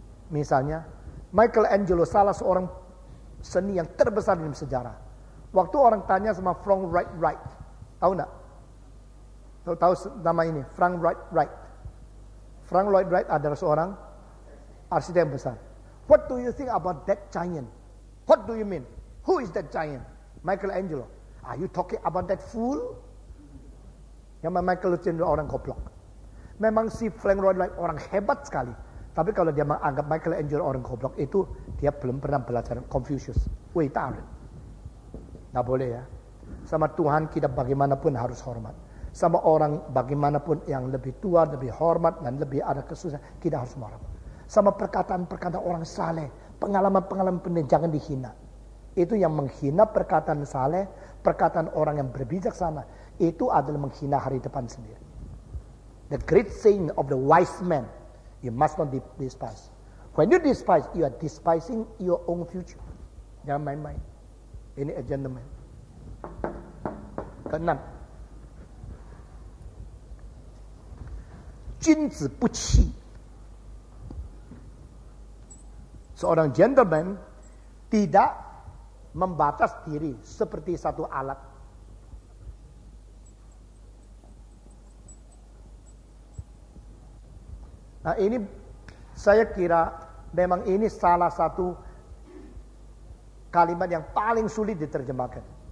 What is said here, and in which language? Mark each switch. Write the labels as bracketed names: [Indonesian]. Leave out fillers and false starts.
[Indonesian] Misalnya Michelangelo, salah seorang seni yang terbesar dalam sejarah. Waktu orang tanya sama Frank Lloyd Wright, tahu enggak? Tahu nama ini, Frank Lloyd Wright. Frank Lloyd Wright adalah seorang arsitek besar. [English] What do you think about that giant? What do you mean? Who is that giant? Michelangelo. Are you talking about that fool? [Indonesian] Yang Michelangelo orang goblok. Memang si Frank Lloyd Wright orang hebat sekali. Tapi kalau dia menganggap Michelangelo orang goblok, itu dia belum pernah belajar Confucius. [Chinese] Wei Daren. [Indonesian] Nggak boleh ya. Sama Tuhan kita bagaimanapun harus hormat. Sama orang bagaimanapun yang lebih tua, lebih hormat, dan lebih ada kesusahan, kita harus hormat. Sama perkataan-perkataan orang saleh, Pengalaman-pengalaman penting jangan dihina. Itu yang menghina perkataan saleh, perkataan orang yang berbijaksana. Itu adalah menghina hari depan sendiri. [English] The great saying of the wise man, you must not despise. When you despise, you are despising your own future. [Indonesian] Jangan main-main. Ini a gentleman. Keenam, [Chinese] 君子不器. [Indonesian] Seorang gentleman tidak membatas diri seperti satu alat. Nah ini saya kira memang ini salah satu kalimat yang paling sulit diterjemahkan.